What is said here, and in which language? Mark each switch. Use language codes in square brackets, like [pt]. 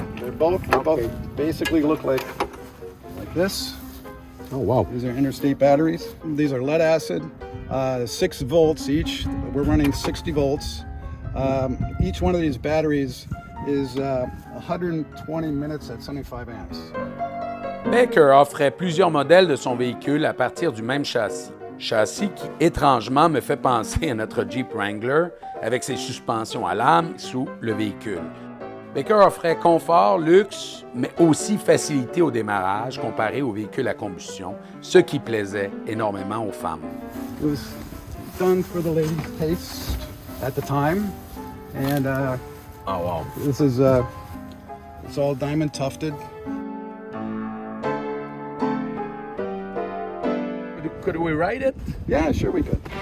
[en] They both basically look like this. Oh, wow. These are interstate batteries. These are lead acid, 6 volts each. We're running 60 volts. Each one of these batteries is 120 minutes at 75 amps. [fr] Baker offrait plusieurs modèles de son véhicule à partir du même châssis. Châssis qui, étrangement, me fait penser à notre Jeep Wrangler avec ses suspensions à lame sous le véhicule. Baker offrait confort, luxe, mais aussi facilité au démarrage comparé aux véhicules à combustion, ce qui plaisait énormément aux femmes. [en] It was done for the ladies' taste at the time, and oh wow! This is it's all diamond tufted. Could we ride it? Yeah, sure we could.